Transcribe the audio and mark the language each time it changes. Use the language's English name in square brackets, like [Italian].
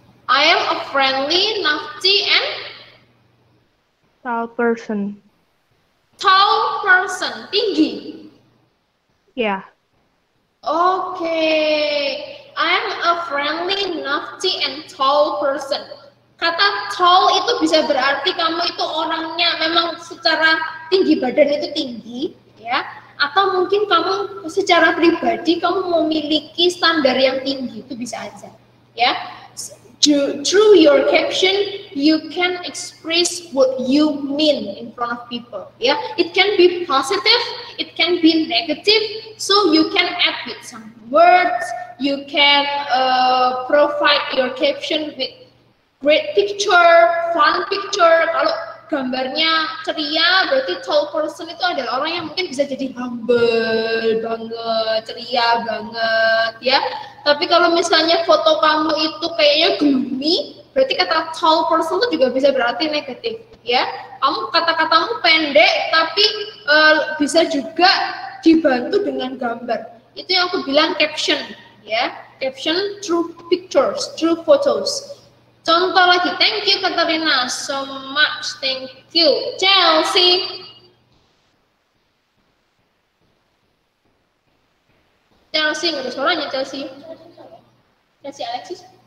[English] I am a friendly, naughty, and Tall person. tall person. Tinggi. Yeah. Okay. I am a friendly, naughty, and tall person. [Indonesian] Kata tall itu bisa berarti kamu itu orangnya memang secara tinggi badan itu tinggi, ya. Atau mungkin kamu secara pribadi kamu memiliki standar yang tinggi, itu bisa aja, ya. [English] Through your caption, you can express what you mean in front of people. Yeah, it can be positive, it can be negative. So you can add with some words. You can provide your caption with great picture, fun picture. [Indonesian] Kalau gambarnya ceria, berarti tall person itu adalah orang yang mungkin bisa jadi humble banget, ceria banget, ya. Tapi kalau misalnya foto kamu itu kayaknya gloomy, berarti kata tall person itu juga bisa berarti negatif, ya. Kamu kata-katamu pendek, tapi bisa juga dibantu dengan gambar. Itu yang aku bilang caption, ya. [English] Caption through pictures, through photos. [Indonesian] Contoh lagi, [English] thank you Katarina, so much, thank you. Chelsea. [Indonesian] Chelsea, nggak ada suaranya Chelsea. Chelsea Alexis.